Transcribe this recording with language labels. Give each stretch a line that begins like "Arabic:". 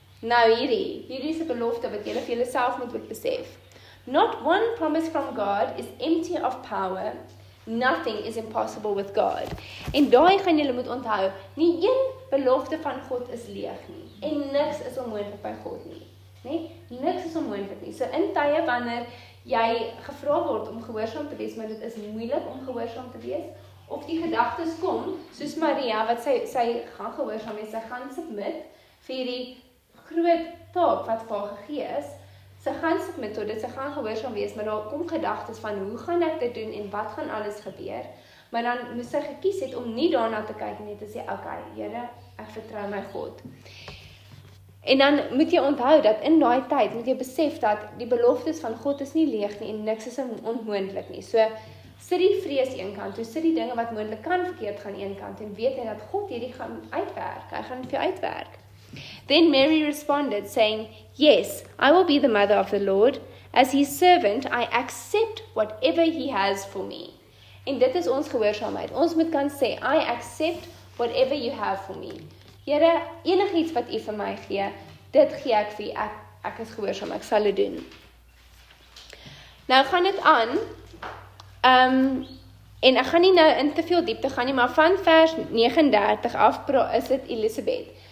Afrikaans: Nou hierdie is 'n belofte wat julle vir julleself moet besef.
English: Not one promise from God is empty of power. Nothing is impossible with God.
Afrikaans: En daai gaan julle moet onthou, nie een belofte van God is leeg nie. En niks is onmoontlik by God nie. Nee, niks is onmoontlik nie. So in tye wanneer jy gevra word om gehoorsaam te wees, maar dit is moeilik om gehoorsaam te wees, of die gedagtes kom, soos Maria, wat sy gaan gehoorsaam wees, sy gaan submit vir die groot taak wat vir haar gegee is, sy gaan submit tot dit, sy gaan gehoorsaam wees, maar daar kom gedagtes van, hoe gaan ek dit doen, en wat gaan alles gebeur, maar dan moes sy gekies het om nie daarna te kyk, en net te sê, okay, Here, ek vertrou my God. En dan moet jy onthou, dat in daai tyd, moet jy besef, dat die beloftes van God is nie leeg nie, en niks is onmoontlik nie, so, sit die vrees een kant, toe sit die dinge wat moontlik kan verkeerd gaan een kant, en weet jy dat God hierdie gaan uitwerk, hy gaan vir jou uitwerk.
English: Then Mary responded, saying, yes, I will be the mother of the Lord. As his servant, I accept whatever he has for me.
Afrikaans: En dit is ons gehoorsaamheid. Ons moet kan sê,
English: I accept whatever you have for me.
Afrikaans: Here, enigiets wat u vir my gee, dit gee ek vir u. Ek is gehoorsaam, ek sal dit doen. Nou gaan dit aan, en ek gaan nie nou in te veel diepte gaan nie, maar van vers 39 af is dit Elisabeth.